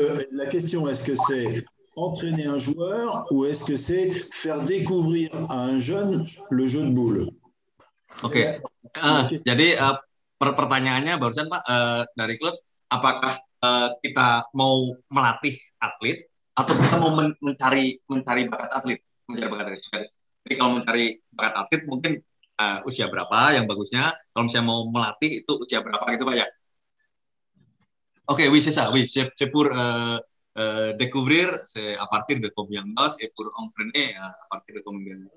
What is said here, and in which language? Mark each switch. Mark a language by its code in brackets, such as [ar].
[fr] La question, est-ce que c'est entraîner un joueur ou est-ce que c'est faire découvrir à un jeune le jeu de boule? [id] Oke. Jadi pertanyaannya barusan Pak dari Claude, apakah kita mau melatih atlet atau kita mau mencari bakat atlet? Jadi kalau mencari bakat atlet mungkin usia berapa yang bagusnya? Kalau misalnya mau melatih itu usia berapa gitu Pak ya? [fr] Ok, oui, c'est ça. Oui, c'est pour découvrir, c'est à partir de combien d'âge et pour entraîner à partir de combien d'âge.